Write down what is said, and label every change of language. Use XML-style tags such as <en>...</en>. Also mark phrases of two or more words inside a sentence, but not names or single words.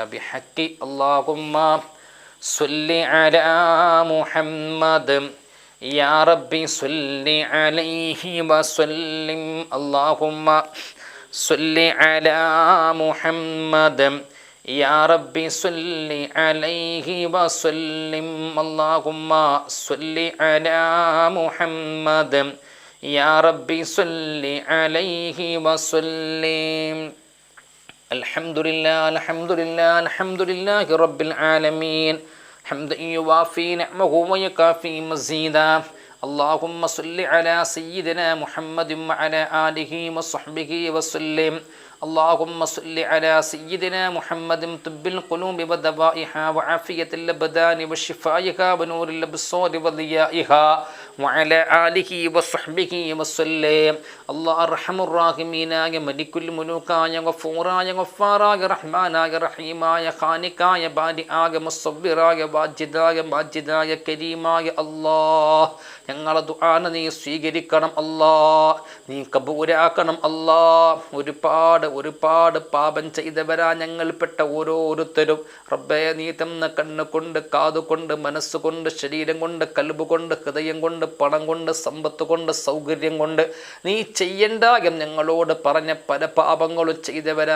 <ar>بحق اللهم صل على محمد يا ربي صل عليه وسلم اللهم صل على محمد يا ربي صل عليه وسلم اللهم صل على محمد يا ربي صل عليه وسلم. الحمد لله الحمد لله الحمد لله رب العالمين حمدا يوافي نعمه ويكافئ مزيده. اللهم صل على سيدنا محمد وعلى آله وصحبه وسلم. اللهم صل على سيدنا محمد طب القلوب ودوائها وعافية الأبدان وشفائها ونور الأبصار وضيائها وعلى آله وصحبه وسلم. الله أرحم الراحمين يا ملك الملوك يا غفور يا غفار يا رحمن يا رحيم يا خالق يا بارئ يا مصور يا واجد يا ماجد يا كريم يا الله.</ar> <ml>ഞങ്ങളെ ദുആന നീ സ്വീകരിക്കണം അല്ലാ, നീ കബൂലാക്കണം അല്ലാ. ഒരുപാട് പാപം ചെയ്തവരാ ഞങ്ങൾപ്പെട്ട ഓരോരുത്തരും. റബ്ബേ, നീ തന്ന കണ്ണുകൊണ്ട്, കാതുകൊണ്ട്, മനസ്സുകൊണ്ട്, ശരീരം കൊണ്ട്, കൽബ് കൊണ്ട്, ഹൃദയം കൊണ്ട്, പണം കൊണ്ട്, സമ്പത്ത് കൊണ്ട്, സൗകര്യം കൊണ്ട് നീ ചെയ്യണ്ട എന്ന് ഞങ്ങളോട് പറഞ്ഞ പല പാപങ്ങളും ചെയ്തവരാ.</ml>